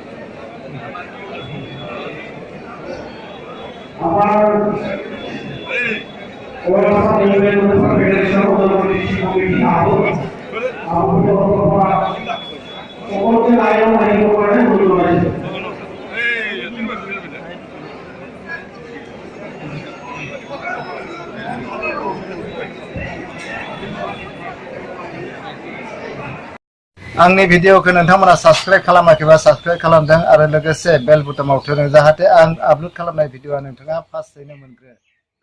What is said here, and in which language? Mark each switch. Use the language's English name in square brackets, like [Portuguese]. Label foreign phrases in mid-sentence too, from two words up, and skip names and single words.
[Assamese] আমার ওয়াসা ইউনিয়ন ফেডারেশন ওদালগুড়ি কমিটি সকলকে আয়োজন আহিব কাৰণে অনুৰোধ জনাইছোঁ। [Bodo] आंनि भिडिअखौ नोंथांमोना साबस्क्राइब खालामाखैबा साबस्क्राइब खालामदों आरो लोगोसे बेल बुटामाव थुदों जाहाथे आं आपलोड खालामनाय भिडिअआ नोंथाङा फार्स्टयैनो मोनग्रो।